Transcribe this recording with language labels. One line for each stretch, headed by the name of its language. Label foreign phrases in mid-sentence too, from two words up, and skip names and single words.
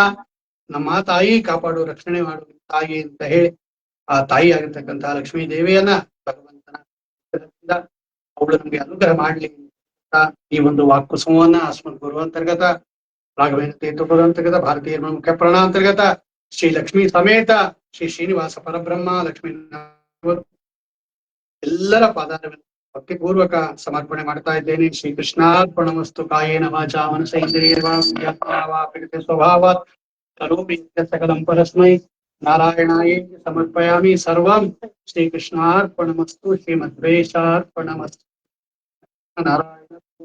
Kannada: ನಮ್ಮ ತಾಯಿ ಕಾಪಾಡು ರಕ್ಷಣೆ ಮಾಡುವ ತಾಯಿ ಅಂತ ಹೇಳಿ ಆ ತಾಯಿ ಆಗಿರ್ತಕ್ಕಂತಹ ಲಕ್ಷ್ಮೀ ದೇವಿಯನ್ನ ಭಗವಂತನ ಅವಳು ನಮ್ಗೆ ಅನುಗ್ರಹ ಮಾಡ್ಲಿ ಅಂತ ಈ ಒಂದು ವಾಕ್ಕುಸಂವನ್ನ
Sanskrit: ಅಸ್ಮದ್ ಗುರು ಅಂತರ್ಗತ ರಾಘವೇಂದ್ರ ತೀರ್ಥಪದ ಅಂತರ್ಗತ ಭಾರತೀಯ ಮುಖ್ಯ ಪ್ರಾಣಾಂತರ್ಗತ ಶ್ರೀ ಲಕ್ಷ್ಮೀ ಸಮೇತ ಶ್ರೀ ಶ್ರೀನಿವಾಸ ಪರಬ್ರಹ್ಮ
Kannada: ಲಕ್ಷ್ಮೀ ಎಲ್ಲರ ಪಾದಾರವಿಂದ ಭಕ್ತಿಪೂರ್ವಕ ಸಮರ್ಪಣೆ ಮಾಡ್ತಾ ಇದ್ದೇನೆ.
Sanskrit: ಶ್ರೀ ಕೃಷ್ಣಾರ್ಪಣಮಸ್ತು. ಕಾಯೇನ ವಾಚಾ ಮನಸೇಂದ್ರಿಯರ್ವಾ ಸ್ವಭಾವಾತ್ ಕರೋಮಿ ಸಕಲಂ ಪರಸ್ಮೈ ನಾರಾಯಣಾಯ ಸಮರ್ಪಯಾಮಿ ಸರ್ವಂ. ಶ್ರೀ ಕೃಷ್ಣಾರ್ಪಣಮಸ್ತು. ಶ್ರೀಮದ್ವೇಷಾರ್ಪಣಮಸ್ತು. ನಾರಾಯಣ.